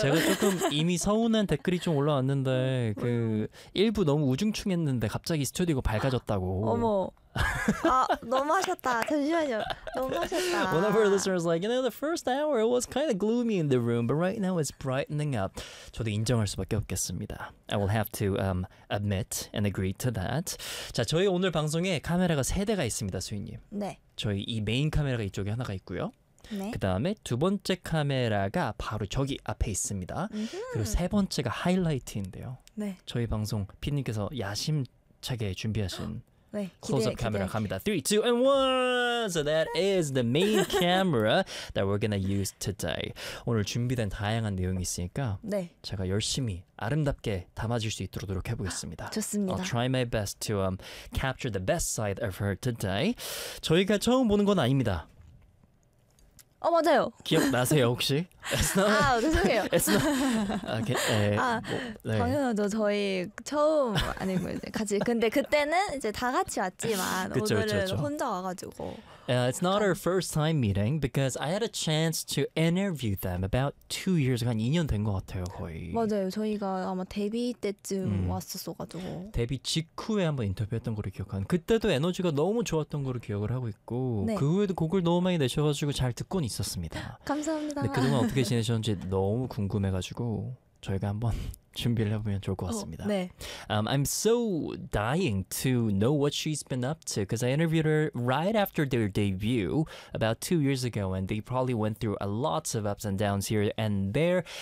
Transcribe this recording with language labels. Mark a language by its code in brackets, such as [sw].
[ko] 제가 조금 이미 서운한 댓글이 좀 올라왔는데 그 일부 너무 우중충했는데 갑자기 스튜디오가 밝아졌다고. 어머. 아, 너무 하셨다. 잠시만요. 너무 하셨다. [en] One of our listeners was like, you know, the first hour it was kind of gloomy in the room, but right now it's brightening up. [ko] 저도 인정할 수밖에 없겠습니다. [en] I will have to admit and agree to that. [ko] 자, 저희 오늘 방송에 카메라가 세 대가 있습니다, 수인님. 네. 저희 이 메인 카메라가 이쪽에 하나가 있고요. 네. 그 다음에 두 번째 카메라가 바로 저기 앞에 있습니다. 음흠. 그리고 세 번째가 하이라이트인데요. 네. 저희 방송 피님께서 야심차게 준비하신 네, 클로즈업 카메라 갑니다. 3, 2, 1! [en] So that is the main camera that we're gonna use today. [ko] 오늘 준비된 다양한 내용이 있으니까 네. 제가 열심히 아름답게 담아줄 수 있도록 노력해보겠습니다. 좋습니다. [en] I'll try my best to capture the best side of her today. [ko] 저희가 처음 보는 건 아닙니다. 어 맞아요. 기억나세요 혹시? [en] Not, [ko] 아 죄송해요. [en] It's not. Okay, [ko] 네, 아 뭐, 네. 당연하죠. 저희 처음 아니 뭐 이제 같이 근데 그때는 이제 다 같이 왔지만 그쵸, 오늘은 그쵸, 혼자 와가지고. [en] It's not our first time meeting because I had a chance to interview them about 2 years ago. [ko] 한 2년 된 것 같아요 거의. 맞아요. 저희가 아마 데뷔 때쯤 왔었어가지고. 데뷔 직후에 한번 인터뷰했던 걸 기억한. 그때도 에너지가 너무 좋았던 걸 기억을 하고 있고 네. 그 후에도 곡을 너무 많이 내셔가지고 잘 듣고 있었습니다. 감사합니다. 네, 그동안 어떻게 지내셨는지 너무 궁금해가지고 저희가 한번 준비를 해보면 좋을 것 같습니다. 네. [en] I'm so dying to know what she's been up to because I interviewed her right after their debut about 2 years ago and they probably went through lots of ups and downs here and there.